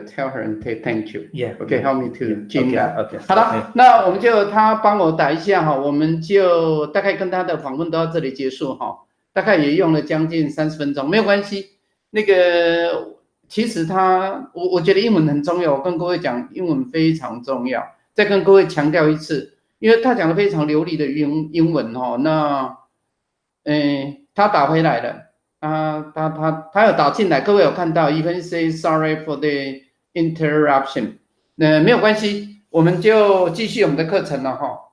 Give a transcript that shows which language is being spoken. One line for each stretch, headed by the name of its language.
English: Tell her and say thank you. Yeah. Okay, help me to change that. Okay.
Chinese: 好了，那我们就他帮我打一下哈，我们就大概跟他的访问到这里结束哈，大概也用了将近30分钟，没有关系。那个其实我觉得英文很重要，我跟各位讲，英文非常重要。再跟各位强调一次，因为他讲的非常流利的英文哈，那他打回来了。他有打进来，各位有看到 ？ Even say sorry for the interruption。没有关系，我们就继续我们的课程了哈。